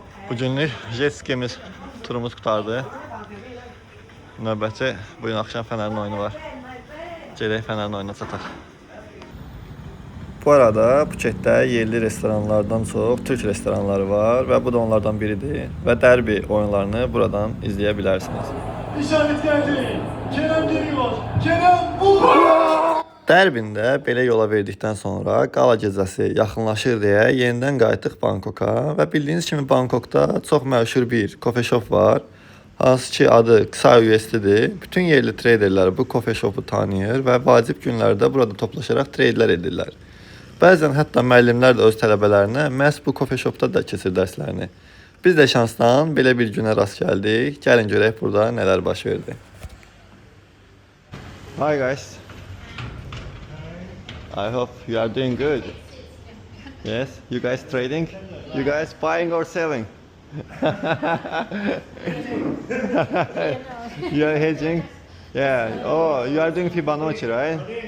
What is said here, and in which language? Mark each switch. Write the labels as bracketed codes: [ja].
[az] Bugünlük jet skimiz turumuz qutardı. Növbətçi bu gün axşam Fənərin oyunu var. Gedək Fənərin oyununa çataq. Bu arada Phuketdə yerli restoranlardan çox Türk restoranları var və bu da onlardan biridir. Və derbi oyunlarını buradan izləyə bilərsiniz. [tr] İşaret geldi. Kerem geliyor. Kerem vurdu. [az] Derbində belə yola verdikdən sonra qala gecəsi yaxınlaşır deyə yenidən qayıtdıq Bangkoka və bildiyiniz kimi Bangkokda çox məşhur bir coffee shop var. Hansı ki adı Kısa USD'dir. Bütün yerli traderlər bu coffee shop'u tanıyır və vacib günlərdə burada toplaşaraq tradelər edirlər. Bəzən hətta müəllimlər də öz tələbələrinə məhz bu coffee shop'da da keçir dərslərini. Biz də şansdan belə bir günə rast gəldik. Gəlin görək burada nələr baş verdi. [en] Hi guys. I hope you are doing good. Yes, you guys trading? You guys buying or selling? You are hedging? Yeah. Oh, you are doing Fibonacci, right?